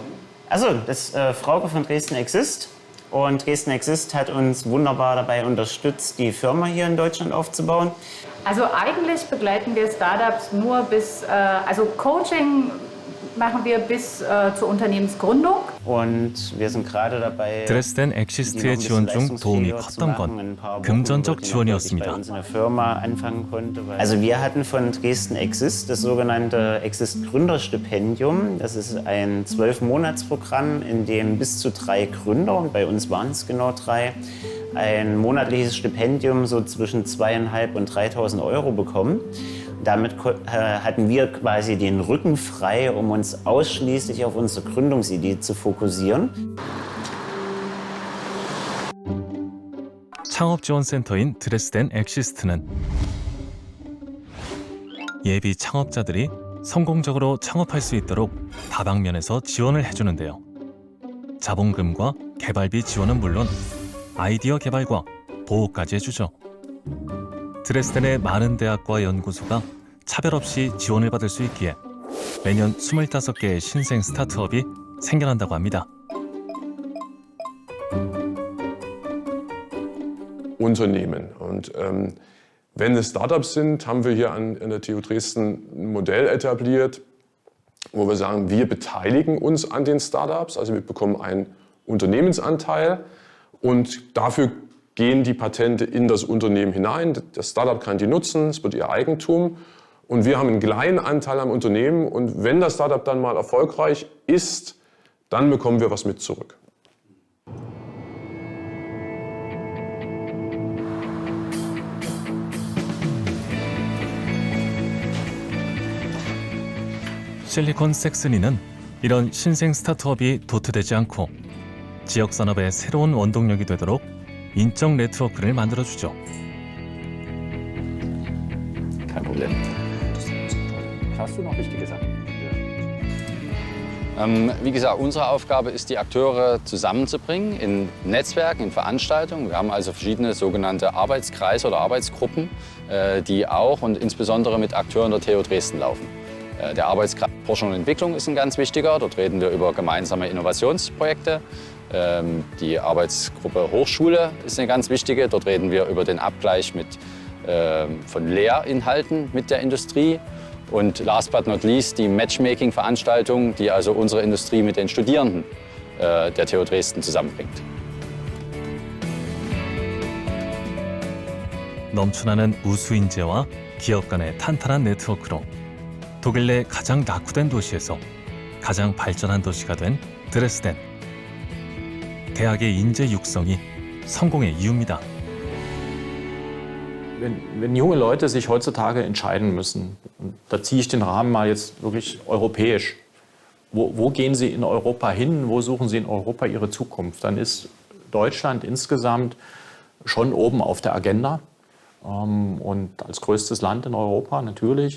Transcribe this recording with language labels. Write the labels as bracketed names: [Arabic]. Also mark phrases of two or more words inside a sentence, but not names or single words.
[German] Also, das ist Frauke von Dresden Exist. Und Dresden Exist hat uns wunderbar dabei unterstützt, die Firma hier in Deutschland aufzubauen. Also eigentlich begleiten wir Startups nur bis, also Coaching machen wir bis zur Unternehmensgründung. Und wir sind gerade dabei, [Korean] 드레스덴 엑시스트의 지원 중 도움이 컸던 건 금전적 지원이었습니다. [German] Also wir hatten von Dresden Exist das sogenannte Exist Gründerstipendium. Das ist ein 12-Monats-Programm, in dem bis zu 3 Gründer, und bei uns waren es genau 3, ein monatliches Stipendium so zwischen 2.500 und 3.000 Euro bekommen. Damit hatten wir quasi den Rücken frei, um uns ausschließlich auf unsere Gründungsidee zu fokussieren. [Korean] 창업지원센터인 드레스덴 엑시스트는 예비 창업자들이 성공적으로 창업할 수 있도록 다방면에서 지원을 해주는데요. 자본금과 개발비 지원은 물론 아이디어 개발과 보호까지 해주죠. 드레스덴의 많은 대학과 연구소가 차별 없이 지원을 받을 수 있기에 매년 25개의 신생 스타트업이 생겨난다고 합니다. [German] Unternehmen. Und wenn es Startups sind, haben wir hier an der TU Dresden ein Modell etabliert, wo wir sagen, wir beteiligen uns an den Startups, also wir bekommen einen Unternehmensanteil und dafür gehen die Patente in das Unternehmen hinein. Das Startup kann die nutzen, es wird ihr Eigentum und wir haben einen kleinen Anteil am Unternehmen und wenn das Startup dann mal erfolgreich ist, dann bekommen wir was mit zurück. [Korean] 실리콘 섹스니는 이런 신생 스타트업이 도태되지 않고 지역 산업의 새로운 원동력이 되도록 인적 네트워크를 만들어주죠. [German] Kein Problem. Hast du noch wichtige Sachen? Wie gesagt, unsere Aufgabe ist, die Akteure zusammenzubringen in Netzwerken, in Veranstaltungen. Wir haben also verschiedene sogenannte Arbeitskreise oder Arbeitsgruppen, die auch und insbesondere mit Akteuren der TU Dresden laufen. Der Arbeitskreis Forschung und Entwicklung ist ein ganz wichtiger. Dort reden wir über gemeinsame Innovationsprojekte. Die Arbeitsgruppe Hochschule ist eine ganz wichtige. Dort reden wir über den Abgleich von Lehrinhalten mit der Industrie. Und [English] last but not least [German] die Matchmaking-Veranstaltung, die also unsere Industrie mit den Studierenden der TU Dresden zusammenbringt. [Korean] 넘쳐나는 우수 인재와 기업 간의 탄탄한 네트워크로 독일 내 가장 낙후된 도시에서 가장 발전한 도시가 된 드레스덴. 대학의 인재 육성이 성공의 이유입니다. [German] Wenn junge Leute sich heutzutage entscheiden müssen, und da ziehe ich den Rahmen mal jetzt wirklich europäisch, wo gehen sie in Europa hin, wo suchen sie in Europa ihre Zukunft, dann ist Deutschland insgesamt schon oben auf der Agenda und als größtes Land in Europa natürlich.